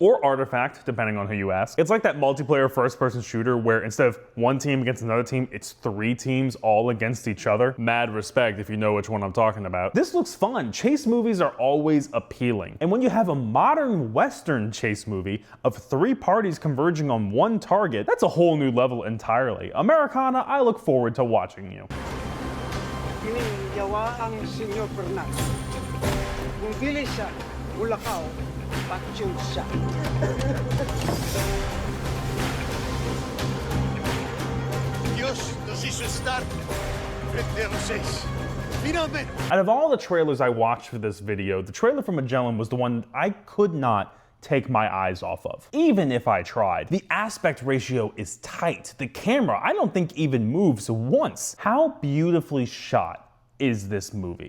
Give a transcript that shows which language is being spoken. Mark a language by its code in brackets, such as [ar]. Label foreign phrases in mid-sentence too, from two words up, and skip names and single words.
[en] Or artifact, depending on who you ask. It's like that multiplayer first-person shooter where instead of one team against another team, it's 3 teams all against each other. Mad respect if you know which one I'm talking about. This looks fun. Chase movies are always appealing. And when you have a modern Western chase movie of 3 parties converging on one target, that's a whole new level entirely. Americana, I look forward to watching you. [ceb] Yawa ang Senyor Fernando. Kung pili siya, Bulacau, patsyong siya. [es] Dios nos hizo estar frente a los 6. Finalmente. [en] Out of all the trailers I watched for this video, the trailer for Magellan was the one I could not take my eyes off of, even if I tried. The aspect ratio is tight. The camera, I don't think even moves once. How beautifully shot is this movie?